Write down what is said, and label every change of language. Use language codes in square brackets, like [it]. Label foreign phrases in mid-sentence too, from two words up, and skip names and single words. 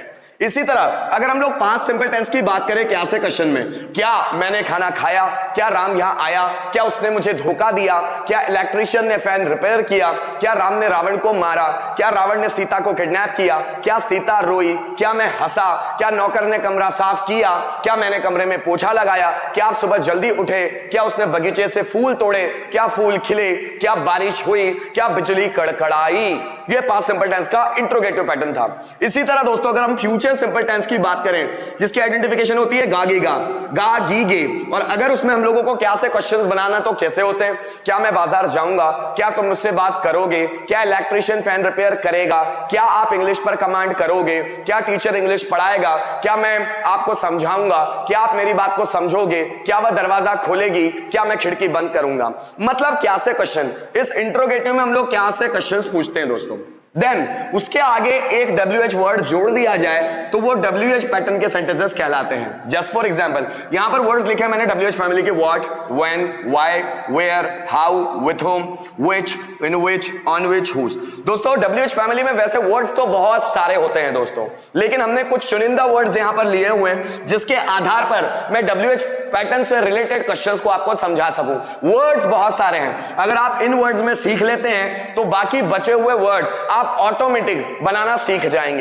[hi] इसी तरह अगर हम लोग [en] past simple tense [hi] की बात करें क्या से क्वेश्चन में, क्या मैंने खाना खाया, क्या राम यहां आया, क्या उसने मुझे धोखा दिया, क्या इलेक्ट्रिशियन ने [en] fan repair [hi] किया, क्या राम ने रावण को मारा, क्या रावण ने सीता को किडनैप किया, क्या सीता रोई, क्या मैं हंसा, क्या नौकर ने कमरा साफ किया, क्या मैंने कमरे में पोछा लगाया, क्या आप सुबह जल्दी उठे, क्या उसने बगीचे से फूल तोड़े, क्या फूल खिले, क्या बारिश हुई, क्या बिजली कड़कड़ाई। ये [en] past simple tense [hi] का [en] interrogative pattern [hi] था। इसी तरह दोस्तों, अगर हम [en] future simple tense [hi] की बात करें जिसकी आइडेंटिफिकेशन होती है गा गी गा, गा गी गे, और अगर उसमें हम लोगों को क्या से क्वेश्चंस बनाना तो कैसे होते हैं, क्या मैं बाजार जाऊंगा, क्या तुम मुझसे बात करोगे, क्या इलेक्ट्रिशियन [en] fan repair [hi] करेगा, क्या आप इंग्लिश पर कमांड करोगे, क्या टीचर इंग्लिश पढ़ाएगा, क्या मैं आपको समझाऊंगा, क्या आप मेरी बात को समझोगे, क्या वह दरवाजा खोलेगी, क्या मैं खिड़की बंद करूंगा। मतलब क्या से क्वेश्चन, इस इंट्रोगेटिव में हम लोग क्या से क्वेश्चंस पूछते हैं दोस्तों। देन उसके आगे एक WH वर्ड जोड़ दिया जाए तो वो [en] WH pattern [hi] के सेंटेंसेस कहलाते हैं। [en] just for example, [hi] यहां पर वर्ड्स लिखे हैं मैंने [en] WH family [hi] के, [en] what, when, why, where, how, with whom, which, in which, on which, whose. [hi] दोस्तों, [en] WH family [hi] में वैसे वर्ड्स तो बहुत सारे होते हैं दोस्तों, लेकिन हमने कुछ चुनिंदा वर्ड्स यहां पर लिए हुए हैं जिसके आधार पर मैं [en] WH pattern [hi] से रिलेटेड क्वेश्चंस को आपको समझा सकूं। वर्ड्स बहुत सारे हैं, अगर आप इन वर्ड्स में सीख लेते हैं तो बाकी बचे हुए वर्ड्स आप ऑटोमेटिक बनाना सीख जाएंगे।